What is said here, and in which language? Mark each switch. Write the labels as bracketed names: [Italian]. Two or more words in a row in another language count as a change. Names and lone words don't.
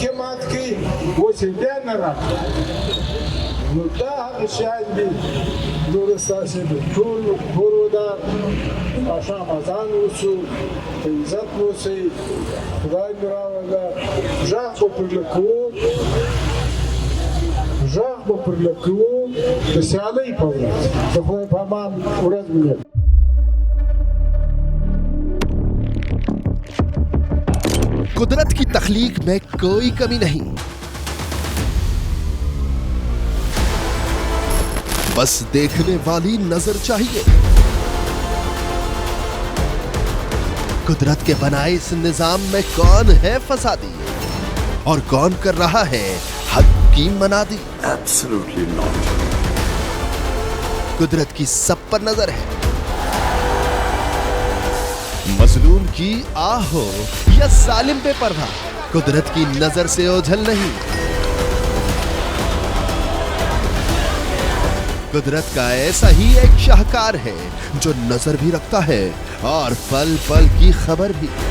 [Pashto] یې مات کړي اوس یې بیا نه راکړه نو دا هغه شیان دي نور ستاسې د ټولو کورو ده ماښام اذان وشو په عزت اوسئ خدای مې راوله غږ به پرله کوو د سیالۍ په ورځ د خدای په امان ورځ مې [Hindi] कुदरत की तख्लीक में कोई कमी नहीं, बस देखने वाली नजर चाहिए। कुदरत के बनाए इस निजाम में कौन है फसादी और कौन कर रहा है हक की मनादी? [English] Absolutely not. [Hindi] कुदरत की सब पर नजर है, मजलूम की आह हो या जालिम पे परवाह, कुदरत की नजर से ओझल नहीं। कुदरत का ऐसा ही एक शाहकार है जो नजर भी रखता है और पल पल की खबर भी।